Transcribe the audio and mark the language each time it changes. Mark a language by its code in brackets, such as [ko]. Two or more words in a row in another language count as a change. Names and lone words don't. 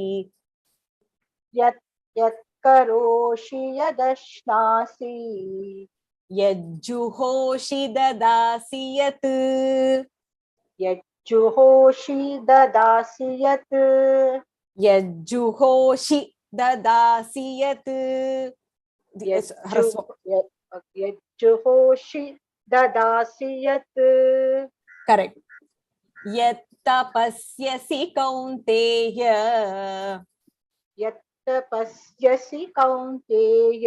[sa] यत् करोषि यदश्नासि. यज्जुहोषि ददासि यत्. यज्जुहोषि ददासि यत्. यज्जुहोषि ददासि यत्. यज्जुहोषि ददासि यत् correct. यत् तपस्यसि कौन्तेय यत् तपस्यसि कौन्तेय